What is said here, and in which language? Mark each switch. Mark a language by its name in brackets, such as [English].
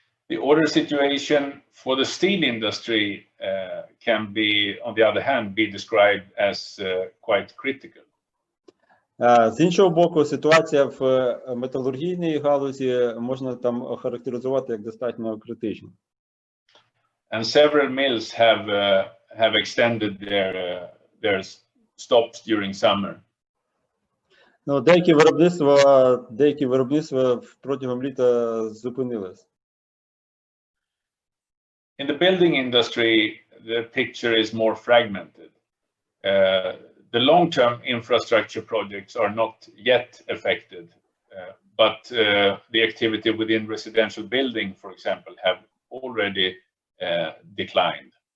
[English] The order situation for the steel industry can be, on the other hand, be described as quite critical. [Ukrainian] З іншого боку, ситуація в металургійній галузі можна там охарактеризувати як достатньо критичну. [English] And several mills have extended their stops during summer. [Ukrainian] Ну, деякі виробництва протягом літа зупинились. [English] In the building industry, the picture is more fragmented. The long-term infrastructure projects are not yet affected, but the activity within residential building, for example, have already declined.